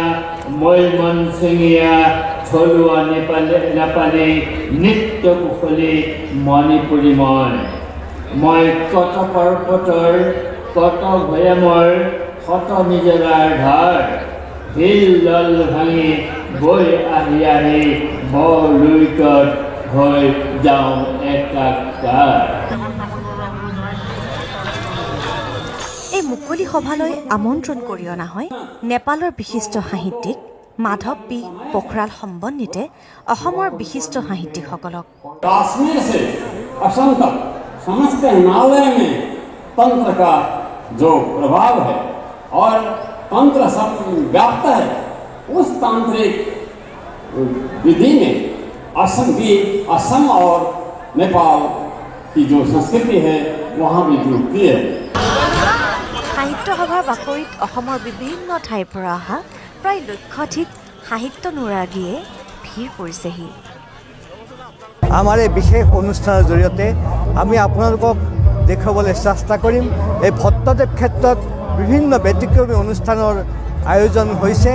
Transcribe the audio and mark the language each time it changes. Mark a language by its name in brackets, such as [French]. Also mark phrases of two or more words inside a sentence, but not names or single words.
[Assamese] মই মনচিঙীয়া থলুৱা নেপালী নৃত্য কুশলী মণিপুৰী মই কত পৰ্বতৰ কত ভৈয়ামৰ শত নিজৰাৰ ধাৰ শিল দল ভাঙি বৈ আহি বৰলুইতত হৈ যাওঁ একাকাৰ। এই মুকলি সভালৈ আমন্ত্ৰণ কৰি অনা হয় নেপালৰ বিশিষ্ট সাহিত্যিক মাধৱ পি পোখৰাল সম্বন্ধিতে অসমৰ বিশিষ্ট সাহিত্যিকসকলক। [Hindi] काश्मीर से असम तक समस्त हिमालय में तंत्र का जो प्रभाव है और तंत्र सब व्याप्त है, उस तांत्रिक विधि में असम और नेपाल की जो संस्कृति है वहाँ भी जुड़ती है। [Assamese] সাহিত্য সভাৰ বাকৰিত অসমৰ বিভিন্ন ঠাইৰ পৰা অহা প্ৰায় লক্ষাধিক সাহিত্যানুৰাগীয়ে ভিৰ কৰিছেহি। আমাৰ এই বিশেষ অনুষ্ঠানৰ জৰিয়তে আমি আপোনালোকক দেখুৱাবলৈ চেষ্টা কৰিম এই ভট্টদেৱ ক্ষেত্ৰত বিভিন্ন ব্যতিক্ৰমী অনুষ্ঠানৰ আয়োজন হৈছে।